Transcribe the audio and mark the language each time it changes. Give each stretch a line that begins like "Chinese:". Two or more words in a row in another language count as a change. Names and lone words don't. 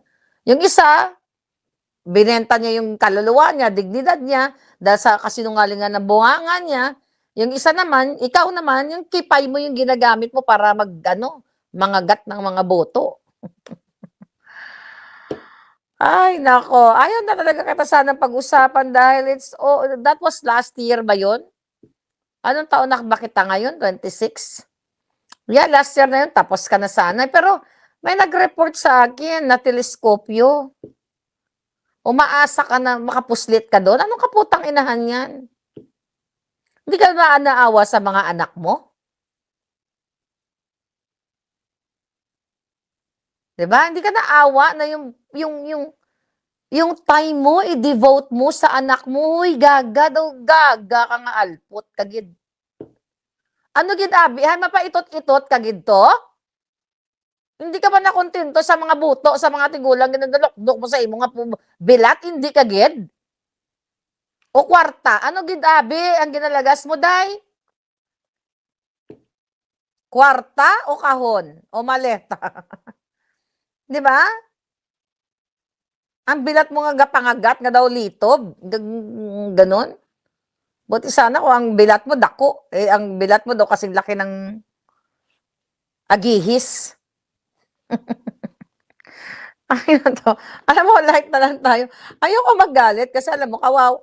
Filipino: Yung isa, binenta niya yung kaluluwa niya, dignidad niya, dahil sa kasinungalingan ng bunganga niya. Yung isa naman, ikaw naman, yung kipay mo yung ginagamit mo para mangagat ng mga boto. Ay, nako. Ayaw na talaga kita sanang pag-usapan dahil
English: that was last year
Filipino: ba yun? Anong taon na ba kita ngayon? 26? Yeah,
English: last year
Filipino: na yun. Tapos ka na sana. Pero may nag-report sa akin na teleskopyo. Umaasa ka na makapuslit ka doon. Anong
Hiligaynon: kaputang inahan
Filipino: yan? Hindi ka ba naawa sa mga anak mo? Diba? Hindi ka naawa na yung time mo, i-devote mo sa anak mo.
Hiligaynon: Uy, gaga daw, gaga ka nga Alpot, kagid. Ano gid abi? Hay mapaitot-itot kagid to?
Filipino: Hindi ka ba nakontento
Hiligaynon: sa mga buto, sa mga tigulang ginadalok-dok mo sa imo nga bilat? Hindi kagid? O kwarta, ano gid abi ang ginalagas mo, day? Kwarta o kahon? O maleta? Di ba? Ang bilat mo nga pangagat nga daw litob.
Filipino: Ganon. Buti sana kung
Hiligaynon: ang bilat mo dako.
Filipino: Ang bilat mo daw kasing laki ng agihis.
Hiligaynon: Ay, to.
Filipino: Alam mo, like na lang tayo. Ayoko magalit kasi alam mo, kawaw.